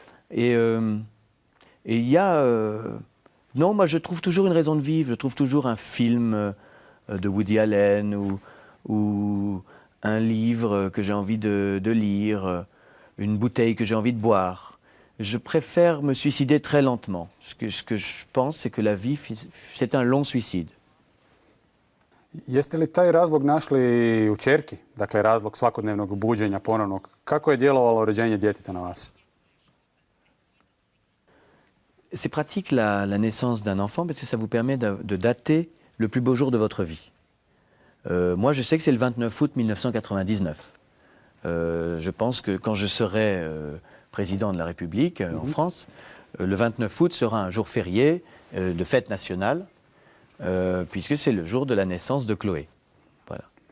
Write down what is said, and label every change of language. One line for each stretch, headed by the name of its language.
French: Et il y a... non, moi je trouve toujours une raison de vivre, je trouve toujours un film de Woody Allen ou un livre que j'ai envie de lire, une bouteille que j'ai envie de boire. Je préfère me suicider très lentement. Ce que je pense, c'est que la vie, c'est un long suicide.
Croatian: Jeste li taj razlog našli u ćerki? Dakle, razlog svakodnevnog buđenja ponovnog. Kako je djelovalo rođenje djeteta na vas?
French: C'est pratique la naissance d'un enfant parce que ça vous permet de dater le plus beau jour de votre vie. Moi, je sais que c'est le 29 août 1999. Je pense que quand je serai président de la République en France, le 29 août sera un jour férié de fête nationale, puisque c'est le jour de la naissance de Chloé. Voilà.